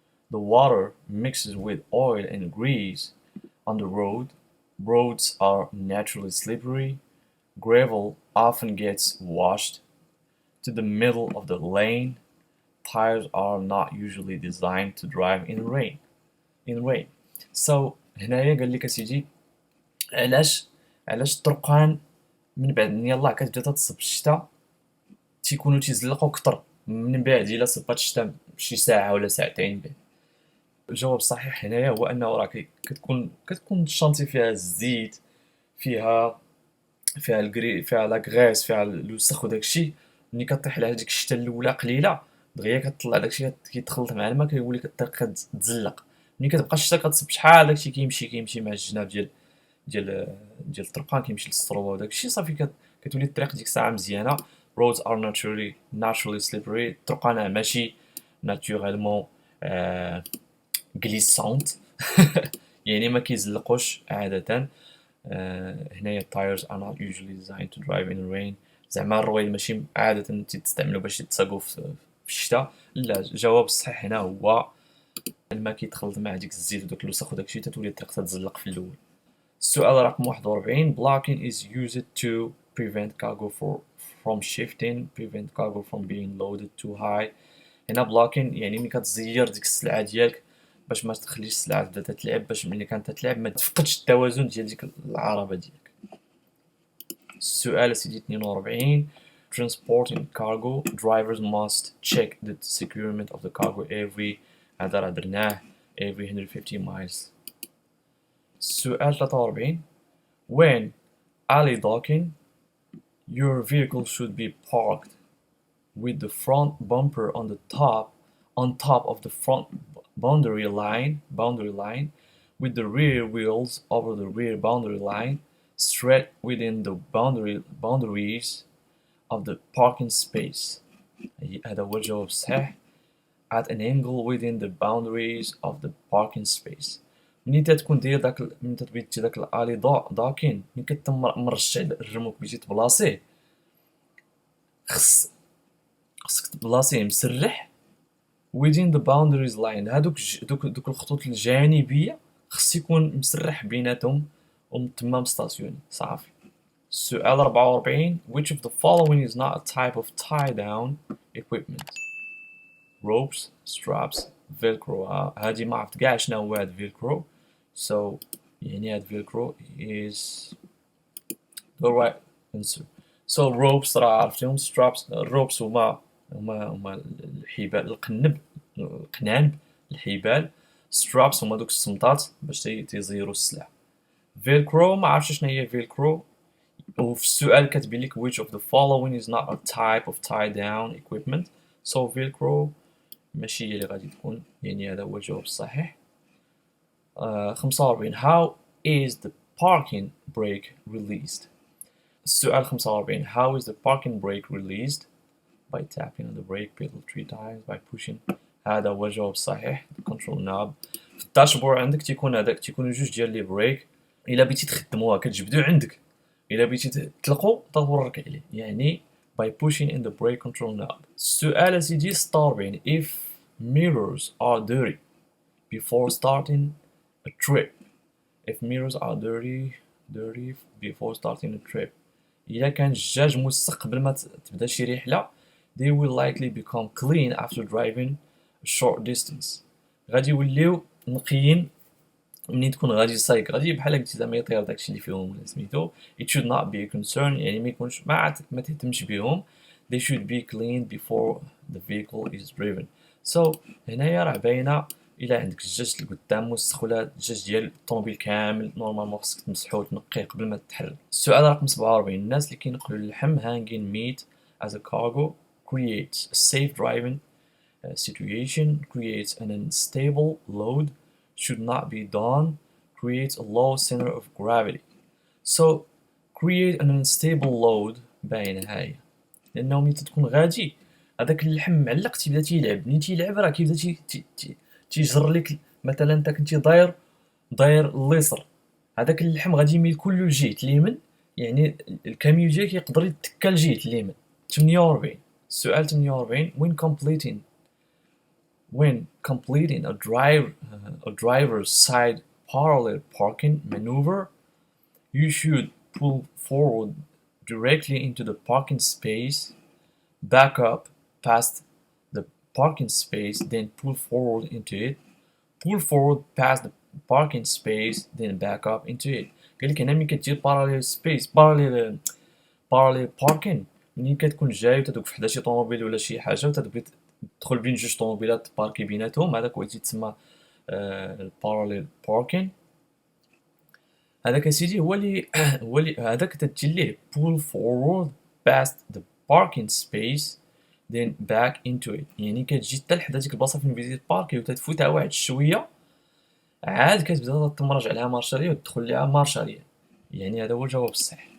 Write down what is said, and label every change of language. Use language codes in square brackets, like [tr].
[en] The water mixes with oil and grease on the road. Roads are naturally slippery. Gravel often gets washed to the middle of the lane. Tires are not usually designed to drive in rain. [ar] So هنايا قال لك اسيدي علاش الطرقان من بعد يلاه كتبدا تصب الشتا تيكونوا تيزلقوا كتر من بعد الا صبات الشتا شي ساعه ولا ساعتين بعد. الجواب الصحيح هنايا هو انه راه كتكون الشانتي فيها الزيت فيها فيها لاكغيس فيها الوسخ وداكشي. ملي كطيح على هذيك الشتا الاولى قليله دغيا كتطلع داكشي كيتخلط مع الماء كيولي الطريق كتزلق. ملي كتبقى الشتا كتصب شحال داكشي كيمشي مع الجناب ديال الطرقان كيمشي للسطروه وداكشي صافي كتولي الطريق ديك الساعه مزيانه. [en] roads are naturally slippery. [ar] الطرقان ماشي [fr] naturellement glissant [ar] يعني ما كيزلقوش عاده. [en] هنايا tires are not usually designed to drive in rain. [ar] زعما الرويد ماشي عاده تستعملوا باش يتساقوا في الشتاء. لا الجواب الصحيح هنا هو الماء كيتخلط مع ديك الزيت وداك الوسخ وداكشي تتولي الطريق تتزلق في الاول. السؤال رقم 41. [en] blocking is used to prevent cargo from shifting, prevent cargo from being loaded too high. [ar] هنا blocking يعني ملي كتزير ديك السلعه ديالك باش ما تخليش السلعه تبدا تتلعب باش ملي كانت تتلعب ما تفقدش التوازن ديال ديك العربه ديالك. السؤال سيدي 42. [en] transporting cargo, drivers must check the securement of the cargo [ar] هذا راه درناه [en] every 150 miles. السؤال 43 when alley docking your vehicle should be parked with the front bumper on top of the front boundary line with the rear wheels over the rear boundary line straight within the boundaries of the parking space. [ar] هذا هو الجواب الصحيح. [en] At an angle within the boundaries of the parking space. [ar] ملي تتكون داير ملي تبيتي داك الالي داكين ملي كتمرجع الرموك بغيتي تبلاصيه خصك تبلاصيه مسرح [en] within the boundaries line. [ar] دوك الخطوط الجانبيه خص يكون مسرح بيناتهم وتما مستاسيوني صافي. [en] السؤال 44 which of the following is not a type of tie down equipment? ropes, straps, velcro. [ar] هادي ما عرفت كاع شنو هو هاد velcro, so يعني هاد velcro [en] is the right answer. [ar] so ropes راه عرفتيهم. straps ropes هما الحبال القنانب الحبال. straps هما دوك الصمطات باش تيزيروا السلاح. velcro ما عرفتش شنو هي velcro. وفي السؤال كاتبين لك [en] which of the following is not a type of tie down equipment, [ar] so velcro ماشي هي اللي غادي تكون يعني هذا هو الجواب الصحيح. [en] 45 how is the parking brake released? السؤال 45 how is the parking brake released? by tapping on the brake pedal 3 times by pushing. [ar] هذا هو الجواب الصحيح. [en] the control knob. [ar] في الداشبور عندك تيكونوا جوج ديال لي بريك. الا بغيتي تخدموها كتجبدو عندك، الا بغيتي تطلقوا تورك عليه يعني [en] by pushing in the brake control knob. السؤال سيدي 46 if mirrors are dirty before starting a trip. if mirrors are dirty before starting a trip. [ar] إلا كان الجاج موسخ قبل ما تبدا شي رحلة [en] they will likely become clean after driving a short distance. [ar] غادي يوليو نقيين منين تكون غادي سايق. غادي بحال قلتي زعما يطير داكشي اللي فيهم ولا سميتو. [en] it should not be a concern [ar] يعني ما يكونش ما تهتمش بهم. [en] they should be cleaned before the vehicle is driven. [ar] so هنايا راه باينه الا عندك الجاج اللي قدام موسخ ولا الجاج ديال الطوموبيل كامل نورمالمون خصك تمسحو وتنقيه قبل ما تتحرك. السؤال رقم 47 الناس اللي كينقلوا اللحم [en] hanging meat as a cargo creates a safe driving situation, creates an unstable load, should not be done, creates a low center of gravity. [ar] so [en] create an unstable load [ar] باينه هاي لانه ملي تكون غادي هذاك اللحم معلق تيبدا تيلعب. ملي تيلعب راه كيبدا تيجر لك مثلا انت كنتي داير اليسر هذاك اللحم غادي يميل كله لجهه اليمين يعني الكاميو ديالك يقدر يتكا لجهه اليمين. [en] 48 السؤال 48 when completing a driver's side parallel parking maneuver you should pull forward directly into the parking space, back up past the parking space, then pull forward into it, pull forward past the parking space, then back up into it. [ar] قال لك هنا ملي كدير parallel parking ملي كتكون جاي وتدوك حدا شي طوموبيل ولا شي حاجه وتبغي تدخل بين جوج طوموبيلات تباركي بيناتهم هذاك هو تيتسمى parallel parking. هذاك اسيدي هو اللي هذاك تدير ليه [en] pull forward past the parking space then back into it [ar] يعني كتجي حتى لحدا ديك البلاصه فين بغيتي تباركي وتتفوتها واحد شويه عاد كتبدا تمرج عليها مارشاريه وتدخل ليها مارشاريه يعني هذا هو الجواب الصحيح.